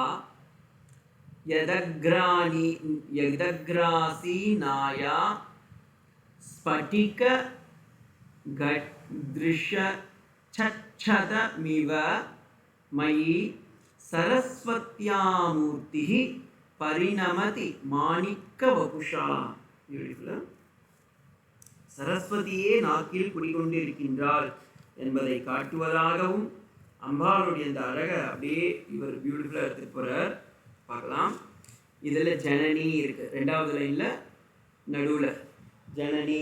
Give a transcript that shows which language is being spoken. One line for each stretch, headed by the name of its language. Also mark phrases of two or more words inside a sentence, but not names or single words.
Sanskrit: यदग्रासीनाया स्फटिक दृशच्छदमिव मयि सरस्वत्या मूर्तिः परिणमति माणिक्यवपुषा.
Tamil: சரஸ்வதியே நாக்கில் குடிகொண்டிருக்கின்றாள் என்பதை காட்டுவதாகவும் அம்பாளுடைய இந்த அழகை அப்படியே இவர் பியூட்டிஃபுல்லாக எடுத்துட்டு போகிறார். பார்க்கலாம். இதில் ஜனனி இருக்கு, ரெண்டாவது லைனில் நடுவில் ஜனனி.